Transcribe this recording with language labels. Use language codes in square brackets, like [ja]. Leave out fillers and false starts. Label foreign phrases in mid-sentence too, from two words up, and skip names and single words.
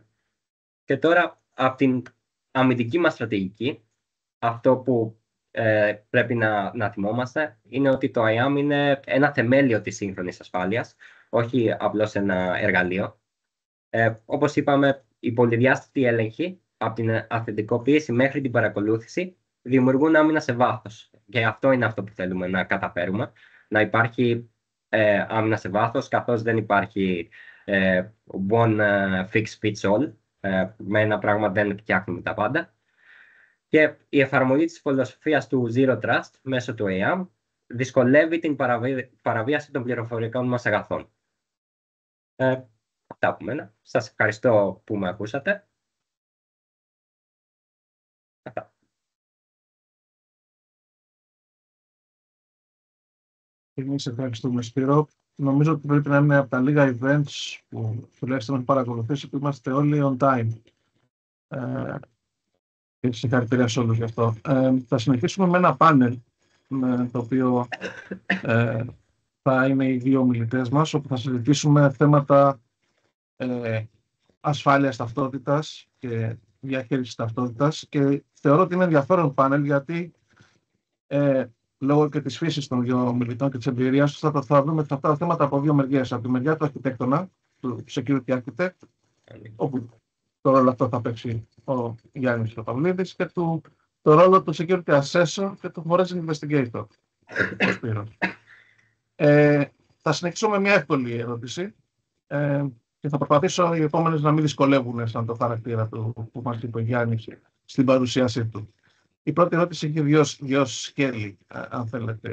[el] Και τώρα, από την αμυντική μας στρατηγική, αυτό που πρέπει να θυμόμαστε είναι ότι το IAM είναι ένα θεμέλιο της σύγχρονης ασφάλειας, όχι απλώς ένα εργαλείο. Όπως είπαμε, η πολυδιάστατη έλεγχη, από την αυθεντικοποίηση μέχρι την παρακολούθηση, δημιουργούν άμυνα σε βάθος. Και αυτό είναι αυτό που θέλουμε να καταφέρουμε. Να υπάρχει άμυνα σε βάθος, καθώς δεν υπάρχει [en] one fix fits all. [el] Με ένα πράγμα δεν φτιάχνουμε τα πάντα. Και η εφαρμογή της φιλοσοφίας του [en] Zero Trust [el] μέσω του IAM δυσκολεύει την παραβίαση των πληροφορικών μας αγαθών. Αυτά από μένα. Σας ευχαριστώ που με ακούσατε. Αυτά. Εμείς ευχαριστούμε, Σπύρο. Νομίζω ότι πρέπει να είναι από τα λίγα events που τουλάχιστον έχω παρακολουθήσει που είμαστε όλοι [en] on time. [el] Και συγχαρητήρια σε όλους γι' αυτό. Θα συνεχίσουμε με ένα πάνελ με το οποίο θα είναι οι δύο ομιλητές μας, όπου θα συζητήσουμε θέματα ασφάλειας ταυτότητας και διαχείρισης ταυτότητας, και θεωρώ ότι είναι ενδιαφέρον πάνελ γιατί λόγω και της φύσης των δύο ομιλητών και της εμπειρίας τους θα δούμε αυτά τα θέματα από δύο μεριές. Από τη μεριά του αρχιτέκτονα, του [en] security architect, [el] όπου το ρόλο αυτό θα παίξει ο Γιάννης Παυλίδης, και το ρόλο του [en] security assessor [el] και του [en] forensic investigator, [el] ο Σπύρος. Θα συνεχίσω με μια εύκολη ερώτηση και θα προσπαθήσω οι επόμενες να μην δυσκολεύουν σαν το χαρακτήρα του που μας είπε ο Γιάννης στην παρουσίασή του. Η πρώτη ερώτηση έχει δύο σκέλη, αν θέλετε.